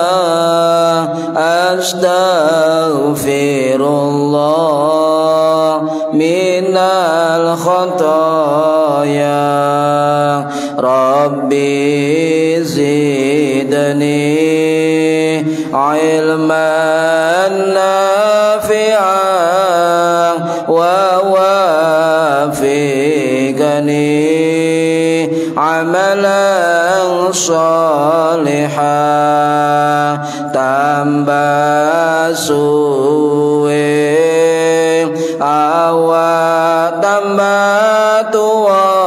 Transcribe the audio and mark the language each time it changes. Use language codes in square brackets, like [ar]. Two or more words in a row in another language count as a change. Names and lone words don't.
[ar] أستغفر الله من الخطايا. رب زدني علما نافعا ووفقني عملا [jv] sholihan tambah suwe awak tambah tua